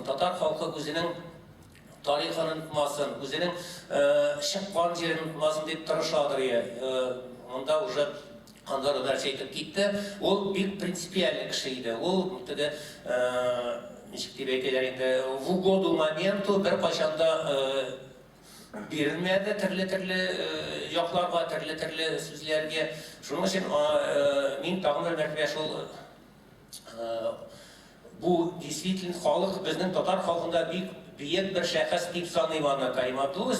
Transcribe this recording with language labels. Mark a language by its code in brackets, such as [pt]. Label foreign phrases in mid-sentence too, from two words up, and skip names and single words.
[tt] Татар халкы үзенең тарихын онытмасын, үзенең чыккан җирен онытмасын дип тырышадыр. Монда уже Андар нәрсә әйтеп китте. Ул бик принципиальный кеше иде. Ул теге ничек дип әйтәләр инде, [ru] в угоду моменту [tt] бер кайчанда бирелмәде төрле якларга, төрле сүзләргә. Шуның өчен мин тагын бер мәртәбә шул бу действительно халык, безнең татар халкында бик бөек бер шәхес дип саныйм аны Карим Абдулловичны.